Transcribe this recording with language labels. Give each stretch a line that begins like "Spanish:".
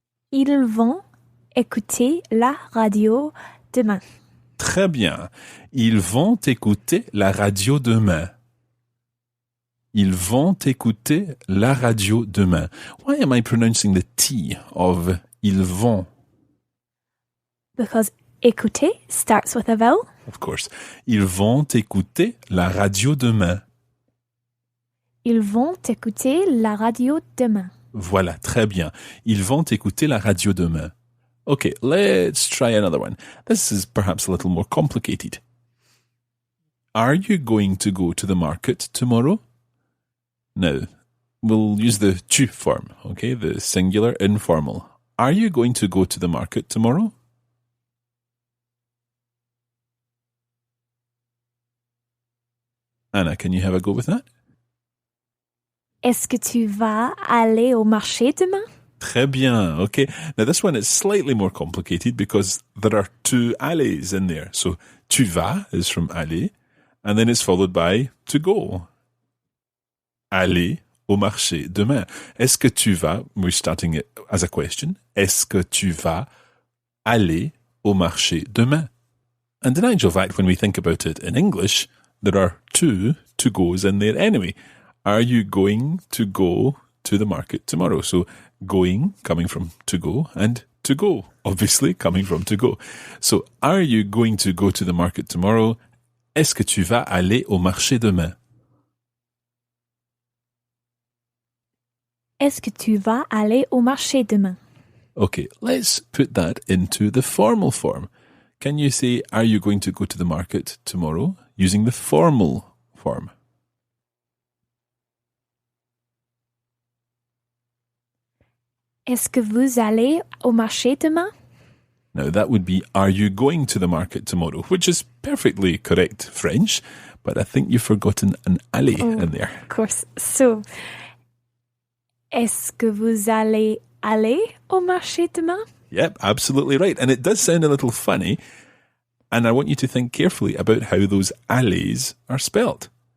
French: Ils vont écouter la radio demain. Très bien. Ils vont écouter la radio demain. Ils vont écouter la radio demain.
English: Why am I pronouncing the T of
French: ils vont?
English: Because écouter starts with a vowel. Of course.
French: Ils vont écouter la radio demain. Ils vont écouter la radio demain. Voilà, très bien. Ils vont écouter la radio demain.
English: Okay, let's try another one. This is perhaps a little more complicated. Are you going to go to the market tomorrow? Now, we'll use the tu form, okay, the singular informal. Are you going to go to the market tomorrow? Anna, can you have a go with that?
French: Est-ce que tu vas aller au marché demain? Très bien, okay.
English: Now this one is slightly more complicated because there are two allez in there. So,
French: tu vas
English: is from aller, and then it's followed by to go.
French: Aller au marché demain. Est-ce que tu vas,
English: we're starting it as a question,
French: est-ce que tu vas aller au marché demain?
English: And in actual fact, when we think about it in English, there are two to-goes in there anyway. Are you going to go to the market tomorrow? So, going, coming from to go, and to go, obviously, coming from to go. So, are you going to go to the market tomorrow?
French: Est-ce que tu vas aller au marché demain? Est-ce que tu vas aller au marché demain?
English: Okay, let's put that into the formal form. Can you say, are you going to go to the market tomorrow? Using the formal form.
French: Est-ce que vous allez au marché demain?
English: Now that would be, are you going to the market tomorrow? Which is perfectly correct French, but I think you've forgotten an aller in there. Of course.
French: So, est-ce que vous allez aller au marché demain?
English: Yep, absolutely right. And it does sound a little funny. And I want you to think carefully about how those allez are spelled.